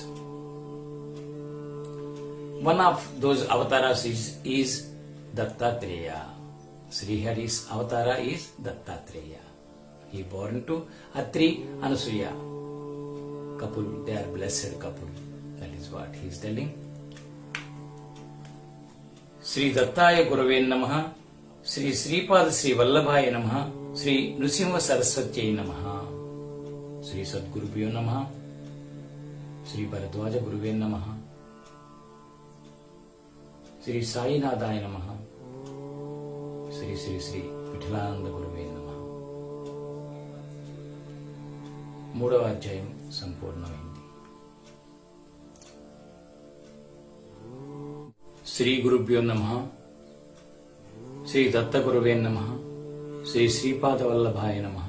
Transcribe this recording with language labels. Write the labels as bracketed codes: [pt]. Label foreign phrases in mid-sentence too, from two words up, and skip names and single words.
[en] One of those avatars is Dattatreya. Srihari's avatara is Dattatreya. He born to Atri Anasuya couple. They are blessed couple. That is what he is telling. [sa] श्री दत्ताय गुरवे नमः श्री श्रीपाद श्री वल्लभाय नमः श्री नृसिंह सरस्वत्ये नमः श्री सद्गुरुभ्यो नमः श्री भरद्वाज गुरुवे नमः श्री साईनादाय नमः श्री श्री श्री विठलानन्द गुरुवे नमः. [te] మూడవ అధ్యాయం సంపూర్ణమైంది. [sa] శ్రీ గురుభ్యో నమః. శ్రీ దత్త గురువే నమః. శ్రీ శ్రీపాద వల్లభాయ నమః.